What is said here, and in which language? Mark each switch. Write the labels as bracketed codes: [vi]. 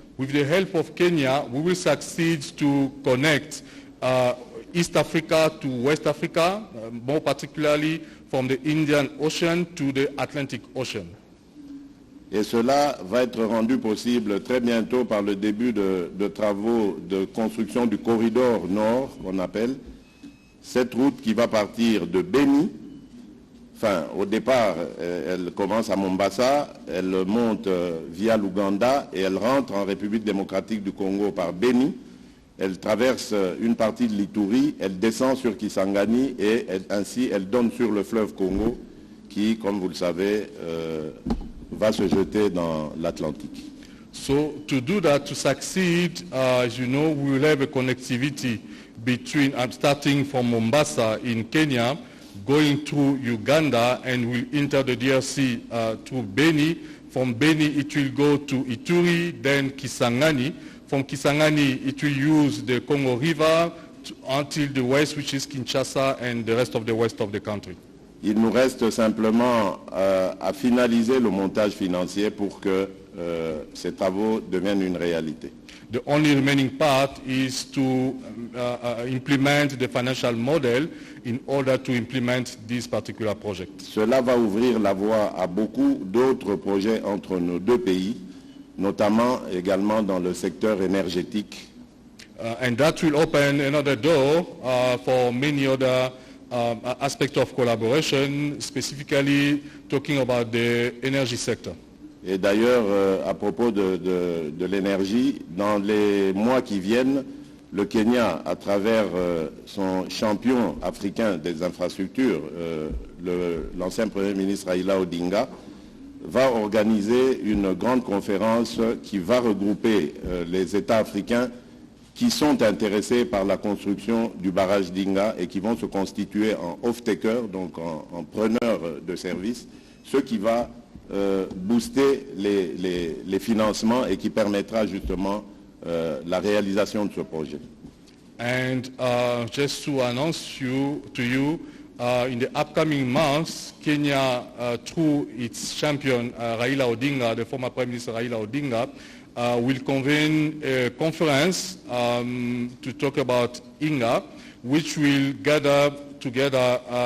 [en] With the help of Kenya, we will succeed to connect East Africa to West Africa, more particularly from the Indian Ocean to the Atlantic Ocean. [fr] Et cela va être rendu possible très bientôt par le début de travaux de construction du corridor nord, qu'on appelle, Cette route qui va partir de Beni, enfin au départ elle commence à Mombasa, elle monte via l'Ouganda et elle rentre en République démocratique du Congo par Beni. Elle traverse une partie de l'Ituri, elle descend sur Kisangani et ainsi elle donne sur le fleuve Congo qui, comme vous le savez, va se jeter dans l'Atlantique. [en] So to do that, to succeed, as you know, we will have a connectivity between, starting from Mombasa in Kenya, going through Uganda, and will enter the DRC through Beni. From Beni, it will go to Ituri, then Kisangani. From Kisangani, it will use the Congo River until the west, which is Kinshasa and the rest of the west of the country. [fr] Il nous reste simplement à finaliser le montage financier pour que ces travaux deviennent une réalité. [en] The only remaining part is to implement the financial model in order to implement this particular project. [fr] Cela va ouvrir la voie à beaucoup d'autres projets entre nos deux pays, notamment également dans le secteur énergétique. [en] And that will open another door for many other aspects of collaboration, specifically talking about the energy sector. [fr] Et d'ailleurs, à propos de l'énergie, dans les mois qui viennent, le Kenya, à travers son champion africain des infrastructures, l'ancien Premier ministre Raila Odinga, va organiser une grande conférence qui va regrouper les États africains qui sont intéressés par la construction du barrage d'Inga et qui vont se constituer en off-taker, donc en preneurs de services, ce qui va booster les financements et qui permettra justement la réalisation de ce projet. [en] And just to announce to you, in the upcoming months, Kenya, through its champion Raila Odinga, the former Prime Minister Raila Odinga, will convene a conference to talk about Inga, which will gather together